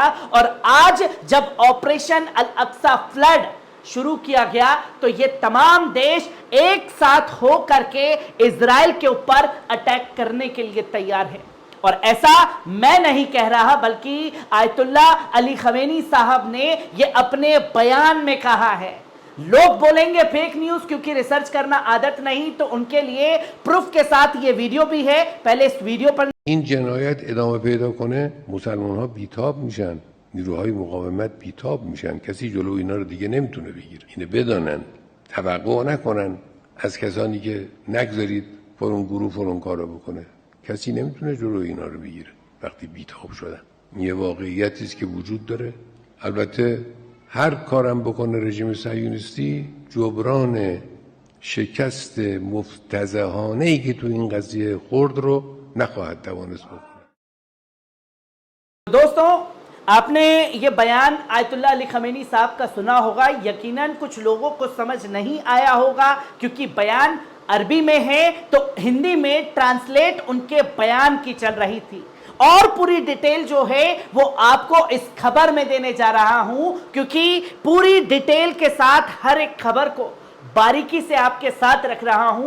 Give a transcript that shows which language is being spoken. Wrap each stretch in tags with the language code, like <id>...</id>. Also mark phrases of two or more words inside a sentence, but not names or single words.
<hi>और आज जब ऑपरेशन अल अक्सा फ्लड शुरू किया गया तो ये तमाम देश एक साथ हो करके इजराइल के ऊपर अटैक करने के लिए तैयार है। और ऐसा मैं नहीं कह रहा, बल्कि आयतुल्लाह अली खमेनी साहब ने ये अपने बयान में कहा है। लोग बोलेंगे</hi> <en>fake news</en> <hi>क्योंकि रिसर्च करना आदत नहीं, तो उनके लिए प्रूफ के साथ ये वीडियो भी है। पहले इस वीडियो पर</hi> <fa>این جنایت ادامه پیدا کنه مسلمان ها بیتاب میشن، نیروهای مقاومت بیتاب میشن، کسی جلو اینا رو دیگه نمیتونه بگیره. اینو بدانن، توقع نکنن از کسانی که نگذارید فلان گروه فلان کارو بکنه. کسی نمیتونه جلو اینا رو بگیره وقتی بیتاب شدن. یه واقعیتی است که وجود داره. البته هر کارم بکنه رژیم صهیونیستی جبران شکست مفتضحانه‌ای که تو این قضیه خورد رو نخواهد توانست بکنه.</fa> <hi>दोस्तों, आपने ये बयान आयतुल्लाह अली खमेनी साहब का सुना होगा। यकीनन कुछ लोगों को समझ नहीं आया होगा क्योंकि बयान अरबी में है, तो हिंदी में ट्रांसलेट उनके बयान की चल रही थी। और पूरी डिटेल जो है वो आपको इस खबर में देने जा रहा हूं, क्योंकि पूरी डिटेल के साथ हर एक खबर को बारीकी से आपके साथ रख रहा हूं।</hi>